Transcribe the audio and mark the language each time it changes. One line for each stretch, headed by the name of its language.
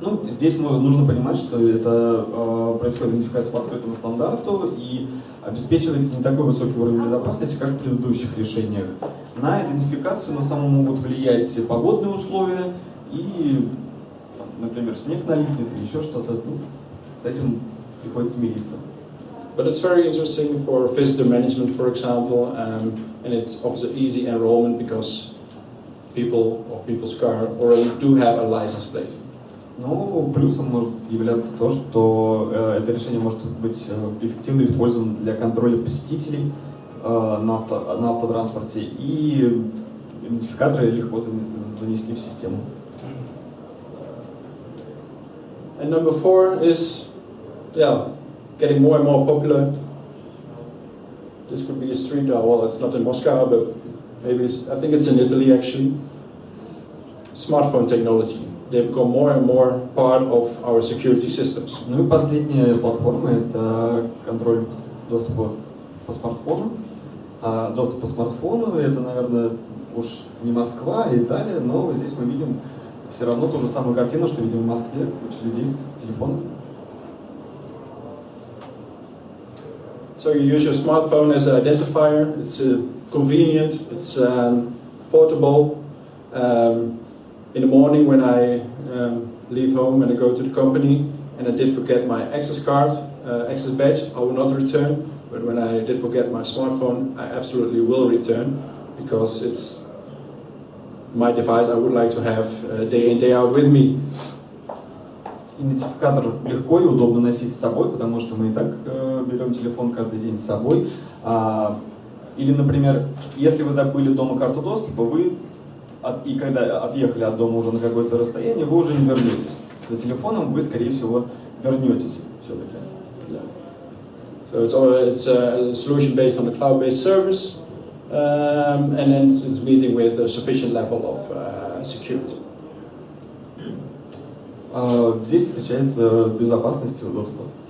Russian: Здесь нужно понимать, что это происходит идентификация по открытому стандарту и обеспечивается не такой высокий уровень безопасности, как в предыдущих решениях. На идентификацию на самом могут влиять погодные условия и, например, снег налипнет или еще что-то. С этим приходится смириться.
English: But it's very interesting for visitor management, for example, and it offers an easy enrollment because people or people's car already do have a license plate.
Russian: Ну, плюсом может являться то, что это решение может быть эффективно использовано для контроля посетителей на автотранспорте, и идентификаторы легко занести в систему.
English: And number 4 is, getting more and more popular. This could be a street, well, it's not in Moscow, but maybe I think it's in Italy actually. Smartphone technology. They become more and more part of our security systems.
Russian: Ну и последняя платформа – это контроль доступа по смартфону. Доступ по смартфону – это, наверное, уж не Москва, а Италия, но здесь мы видим все равно ту же самую картину, что видим в Москве, куча людей с телефоном.
English: So you use your smartphone as an identifier. It's convenient. It's portable. In the morning when I leave home and I go to the company and I did forget my access card, access badge, I will not return. But when I did forget my smartphone, I absolutely will return because it's my device I would like to have day in, day out with me.
Russian: Идентификатор легко и удобно носить с собой, потому что мы и так берем телефон каждый день с собой. Или, например, если вы забыли дома карту доступа, и когда отъехали от дома уже на какое-то расстояние, вы уже не вернетесь. За телефоном вы, скорее всего, вернетесь все-таки.
English: So it's a solution based on a cloud-based service, and then it's meeting with a sufficient level of security.
Russian: Здесь встречается безопасность и удобство.